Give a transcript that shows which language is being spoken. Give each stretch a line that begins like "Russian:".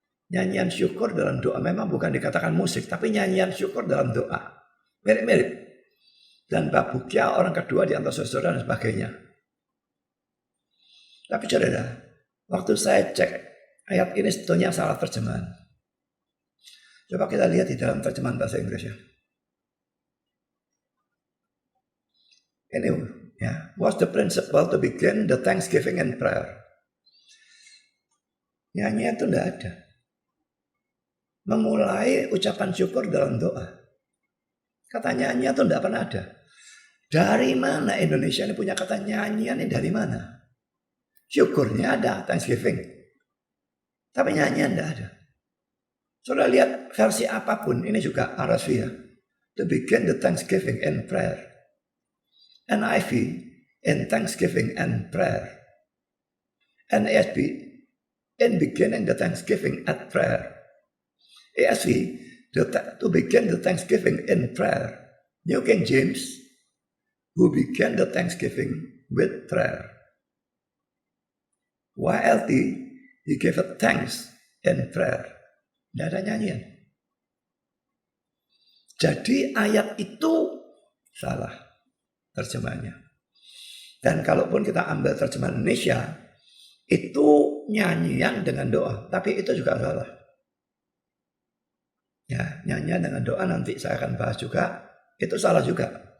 Indonesian: Nyanyian syukur dalam doa memang bukan dikatakan musik, tapi nyanyian syukur dalam doa. Mirip-mirip. Dan Babukya orang kedua di antara saudara dan sebagainya. Tapi saudara, waktu saya cek ayat ini sebetulnya salah terjemahan. Coba kita lihat di dalam terjemahan bahasa Inggris ya.
English: Ini ya, what's the principle to begin the thanksgiving and prayer?
Indonesian: Nyanyian itu tidak ada. Memulai ucapan syukur dalam doa. Kata nyanyian itu tidak pernah ada. Dari mana Indonesia ini punya kata nyanyian ini dari mana? Syukurnya ada, thanksgiving. Tapi nyanyian tidak ada. Sudah lihat versi apapun, ini juga RSV ya.
English: To begin the thanksgiving and prayer. NIV, in thanksgiving and prayer. NASB, in beginning the thanksgiving at prayer. ASV, to begin the thanksgiving in prayer. New King James, who began the thanksgiving with prayer. YLT, he gave a thanks in prayer.
Indonesian: Tidak ada nyanyian. Jadi ayat itu salah terjemahannya. Dan kalaupun kita ambil terjemahan Indonesia, itu nyanyian dengan doa. Tapi itu juga salah. Ya, nyanyian dengan doa nanti saya akan bahas juga. Itu salah juga.